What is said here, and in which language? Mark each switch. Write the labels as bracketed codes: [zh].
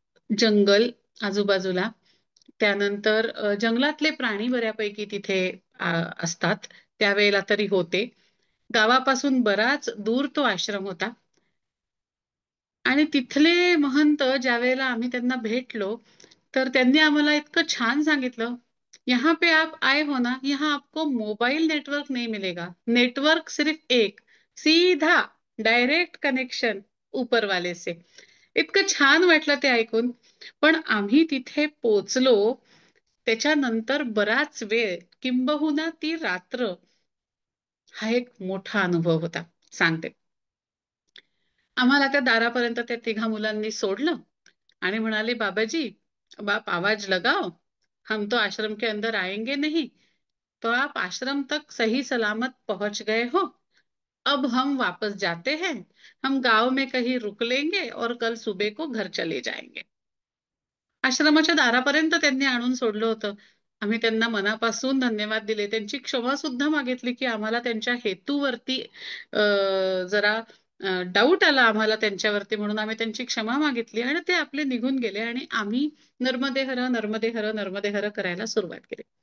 [mr] जंगल आजूबाजूला, त्यानंतर जंगलातले प्राणी बऱ्यापैकी तिथे असतात, त्यावेळेला तरी होते. गावापासून बराच दूर तो आश्रम होता. आणि तिथले महंत ज्यावेळेला आम्ही त्यांना भेटलो, तर त्यांनी आम्हाला इतकं छान सांगितलं, [hi] "यहाँ पे आप आए हो ना, यहाँ आपको मोबाइल नेटवर्क नहीं मिलेगा. नेटवर्क सिर्फ एक, सीधा डायरेक्ट कनेक्शन ऊपर वाले से." [mr] इतकं छान वाटलं ते ऐकून. पण आम्ही तिथे पोहोचलो, त्याच्यानंतर बराच वेळ, किंबहुना ती रात्र, हा एक मोठा अनुभव होता. सांगते. आम्हाला त्या दारापर्यंत त्या तिघा मुलांनी सोडलं आणि म्हणाले, [hi] "बाबाजी, बाप आवाज लगाओ, हम तो आश्रम के अंदर आएंगे नहीं, तो आप आश्रम तक सही सलामत पहुंच गए हो, अब हम वापस जाते हैं, हम गांव में कहीं रुक लेंगे और कल सुबह को घर चले जाएंगे." [mr] आश्रमाच्या दारापर्यंत त्यांनी आणून सोडलं होतं. आम्ही त्यांना मनापासून धन्यवाद दिले. त्यांची क्षमा सुद्धा मागितली, की आम्हाला त्यांच्या हेतूवरती अ, जरा डाऊट आला आम्हाला त्यांच्यावरती, म्हणून आम्ही त्यांची क्षमा मागितली आणि ते आपले निघून गेले आणि आम्ही नर्मदे हर, नर्मदे हर, नर्मदे हर करायला सुरुवात केली.